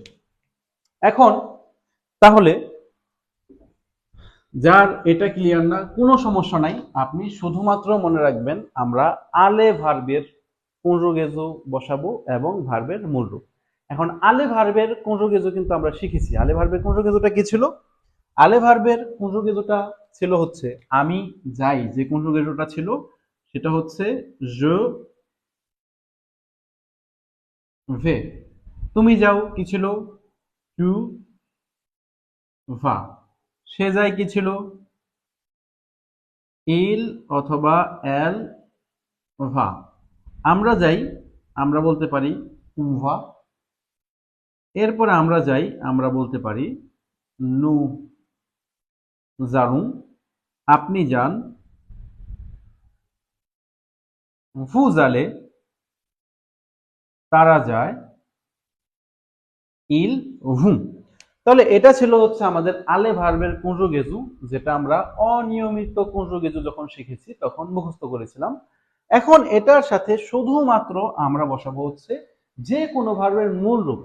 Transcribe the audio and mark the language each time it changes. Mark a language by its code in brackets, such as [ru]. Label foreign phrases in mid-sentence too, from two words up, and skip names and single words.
[bn] এখন তাহলে যার এটা ক্লিয়ার না, কোনো সমস্যা নাই, আপনি শুধুমাত্র মনে রাখবেন আমরা আলে ভার্বের কনজুগেজো বসাবো এবং ভার্বের মূল রূপ। এখন আলে ভার্বের কনজুগেজো কিন্তু আমরা শিখেছি। আলে ভার্বের কনজুগেজোটা কি ছিল? আলে ভার্বের কনজুগেজোটা ছিল হচ্ছে আমি যাই, যে কনজুগেজোটা ছিল সেটা হচ্ছে [fr] je vais। [bn] তুমি যাও কি ছিল? [fr] tu vas। [bn] সে যায় কি ছিল? il অথবা [fr] elle va। [bn] আমরা যাই, আমরা বলতে পারি [fr] on va। [bn] এরপরে আমরা যাই, আমরা বলতে পারি [fr] nous allons। [bn] আপনি যান, [fr] vous allez। [bn] তারা যায়, ইল হুম। তাহলে এটা ছিল হচ্ছে আমাদের আলে ভার্বের কনজুগেজু, যেটা আমরা অনিয়মিত কনজুগেজু যখন শিখেছি তখন মুখস্থ করেছিলাম। এখন এটার সাথে শুধুমাত্র আমরা বসাবো হচ্ছে যে কোনো ভার্বের মূল রূপ।